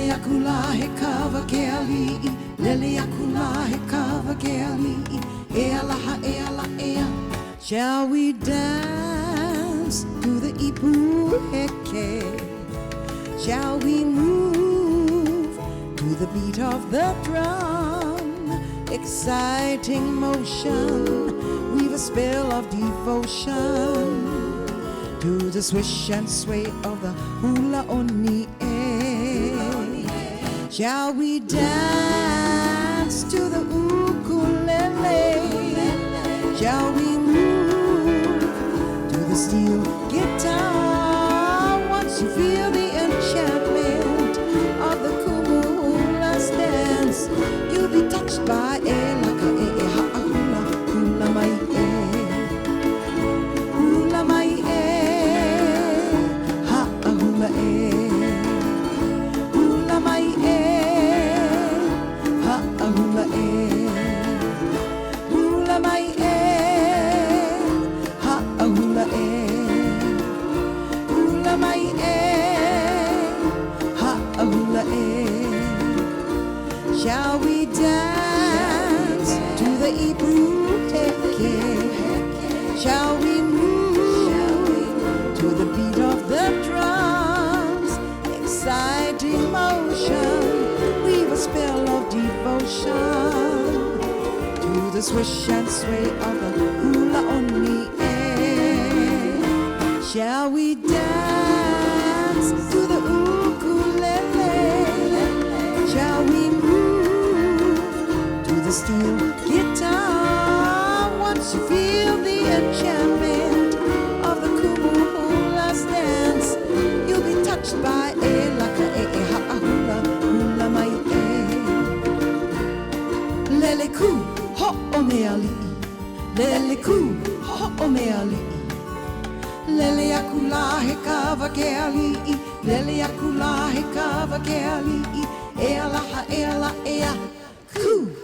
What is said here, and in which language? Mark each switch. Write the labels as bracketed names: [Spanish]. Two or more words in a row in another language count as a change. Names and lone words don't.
[Hawaiian] akula he kawa ke ali'i, lele akula he kawa ke ali'i, e alaha e ala ea. [English] Shall we dance to the [Hawaiian] ipu heke? [English] Shall we move to the beat of the drum? Exciting motion, weave a spell of devotion to the swish and sway of the [Hawaiian] hula oni e. [English] Shall we dance to the ukulele? Shall we move to the steel guitar? Once you feel the enchantment of the [Hawaiian] kumu hula's [English] dance, you'll be touched by [Hawaiian] e laka e ha'a hula, hula mai e. Hula mai e, ha'a hula e. Hula mai e, ha'a hula e. Hula mai e, ha'a hula e. Hula mai e, ha'a hula e. [English] Shall we dance to the [Hawaiian] ipu heke? [English] Shall we move to the beat of the drums? Exciting motion, weave a spell of devotion to the swish and sway of the [Hawaiian] hula oni e. [English] Shall we dance to the ukulele? Shall we move to the steel guitar? Once you feel the enchantment of the [Hawaiian] kumu hula's [English] dance, you'll be touched by [Hawaiian] e laka e ha'a hula, hula mai e. Lele ku ho'o me ali'i, lele ku ho'o me ali'i. Lele akula he kawa ke ali'i, lele akula he kawa ke ali'i, e alaha e ala ea ku.